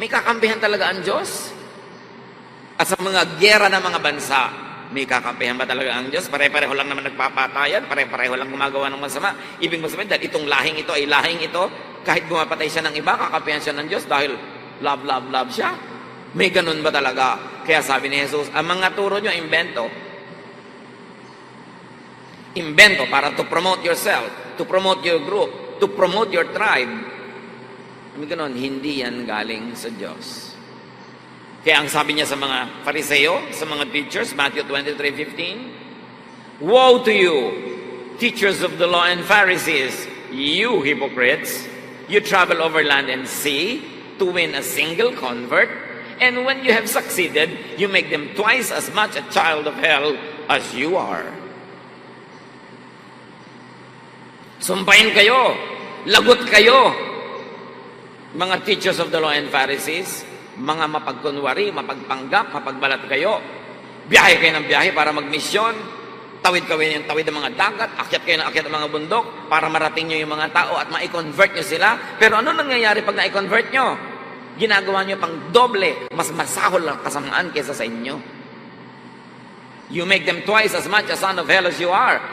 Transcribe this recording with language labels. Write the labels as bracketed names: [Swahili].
[Filipino] May kakampihan talaga ang Diyos. At sa mga gyera ng mga bansa, may kakampihan ba talaga ang Diyos? Pare-pareho lang naman nagpapatayan, pare-pareho lang gumagawa ng masama. Ibig sabihin, dahil itong lahing ito ay lahing ito, kahit gumapatay siya ng iba, kakampihan siya ng Diyos dahil love, love, love siya. May ganun ba talaga? Kaya sabi ni Jesus, ang mga turo nyo, imbento. Imbento para [English] to promote yourself, to promote your group, to promote your tribe. [Filipino] May ganun, hindi yan galing sa Diyos. Kaya ang sabi niya sa mga Fariseo, sa mga teachers, Matthew 23:15, [English] woe to you, teachers of the law and Pharisees, you hypocrites! You travel over land and sea to win a single convert, and when you have succeeded, you make them twice as much a child of hell as you are. [Filipino] Sumpain kayo, lagot kayo, mga [English] teachers of the law and Pharisees, [Filipino] mga mapagkunwari, mapagpanggap, mapagbalat kayo. Biyahe kayo ng biyahe para magmisyon, tawid kayo ng tawid ng mga dagat, akyat kayo ng akyat ng mga bundok para marating nyo yung mga tao at ma-convert nyo sila. Pero ano nangyayari pag na-convert nyo? Ginagawa nyo pang doble, mas masahol ang kasamaan kaysa sa inyo. [English] You make them twice as much a son of hell as you are.